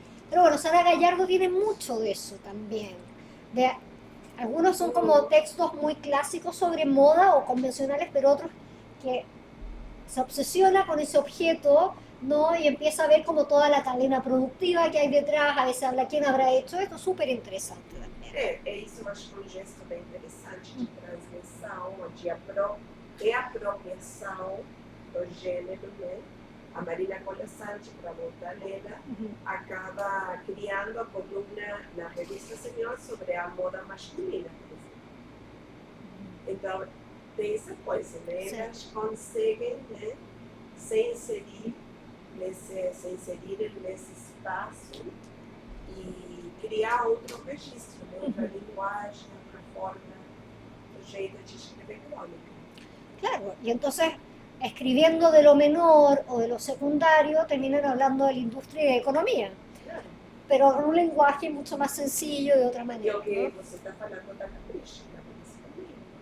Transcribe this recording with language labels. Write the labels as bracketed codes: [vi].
[es] Pero bueno, Sara Gallardo tiene mucho de eso también. Algunos son como textos muy clásicos sobre moda o convencionales, pero otros que se obsesiona con esse objeto, ¿no? Y empieza a ver como toda la cadena productiva que hay detrás, a veces habla quién habrá hecho esto, súper interesante también. [pt] Isso eu acho que é um gesto bem interessante de transgressão, de reapropriação do gênero, né? A Marina Colasanti, para voltar nela, acaba criando a coluna na revista Senhor sobre a moda masculina, por exemplo. Então, tem essa coisa, né? Elas conseguem, né, se inserir nesse espaço e criar outro registro, né? Outra linguagem, outra forma, outro jeito de escrever crônica. [es] Claro, y entonces escribiendo de lo menor o de lo secundario terminan hablando de la industria y de economía, Claro. pero con un lenguaje mucho más sencillo de otra [pt] E [es] manera, [pt] o que [es] ¿no? [pt] você está falando da Capricha, da revista feminina.